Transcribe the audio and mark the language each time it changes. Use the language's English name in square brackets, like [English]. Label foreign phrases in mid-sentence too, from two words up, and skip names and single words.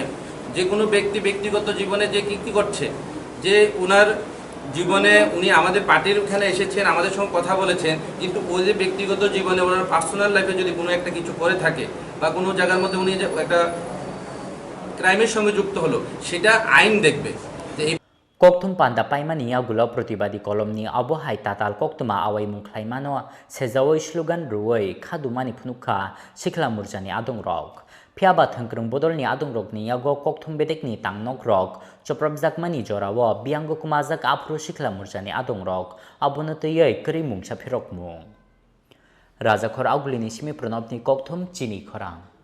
[Bangla] যে কোনো ব্যক্তি ব্যক্তিগত জীবনে যে কী করছে, যে ওনার জীবনে উনি আমাদের পার্টির ওখানে এসেছেন, আমাদের সঙ্গে কথা বলেছেন, কিন্তু ওই যে ব্যক্তিগত জীবনে ওনার [English] personal life [Bangla] যদি কোনো একটা কিছু করে থাকে বা কোনো জায়গার মধ্যে উনি যে একটা ক্রাইমের সঙ্গে যুক্ত হলো, সেটা আইন দেখবে। [Kok Borok] Koktum panda paimani yagulo protibadi kolomni abohai tatal koktuma awai mungklaimano sejawai slogan ruwai khadumani phnuka sikla murjani adongrok phiaba thangkrung bodolni adongrokni yago koktum bedekni tangnok rok choprabjakmani jorawo biango kumajak afro sikla murjani adongrok abonotiyai kri mungsa phirokmung Rajakhor augulini simi pranobni koktum Chini Khorang